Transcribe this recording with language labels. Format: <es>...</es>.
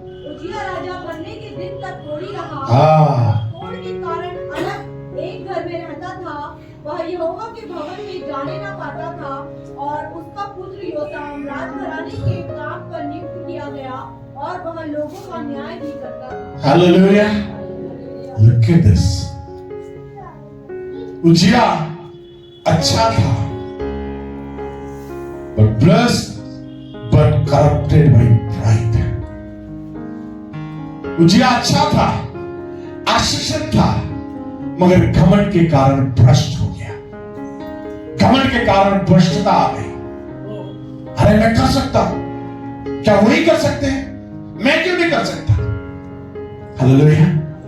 <hi>उजिया राजा बनने के दिन तक कोड़ी रहा। कोड़ के कारण अलग एक घर में रहता था, वह यहोवा के भवन में जाने न पाता था, और उसका पुत्र योताम राजघराने के काम पर नियुक्त किया गया और वह लोगों का न्याय भी करता था।</hi> <en>Hallelujah. Look at this।</en> <hi>उजिया अच्छा था,</hi> <en>but blessed but corrupted by pride।</en> <hi>उजिया अच्छा था, आशीषित था, मगर घमंड के कारण भ्रष्ट हो गया। घमंड के कारण भ्रष्टता आ गई। अरे मैं कर सकता हूं, क्या वही कर सकते हैं? मैं क्यों नहीं कर सकता? हालेलुया।</hi>